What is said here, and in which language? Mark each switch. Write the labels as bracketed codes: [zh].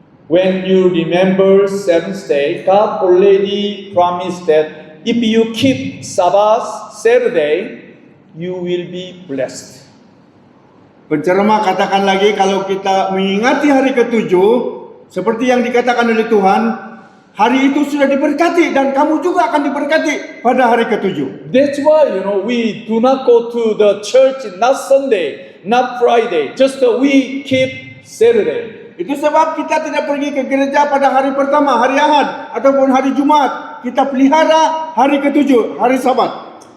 [en] When you remember seventh day, God already promised that if you keep Sabbath Saturday, you will be blessed. [ms] Pencerama katakan lagi kalau kita mengingati hari ketujuh seperti yang dikatakan oleh Tuhan, hari itu sudah diberkati dan kamu juga akan diberkati pada hari ketujuh. [en] That's why, we do not go to the church, not Sunday, not Friday, just we keep Saturday. [ms] Itu sebab kita tidak pergi ke gereja pada hari pertama, hari Ahad ataupun hari Jumat. Kita pelihara hari ketujuh, hari Sabat.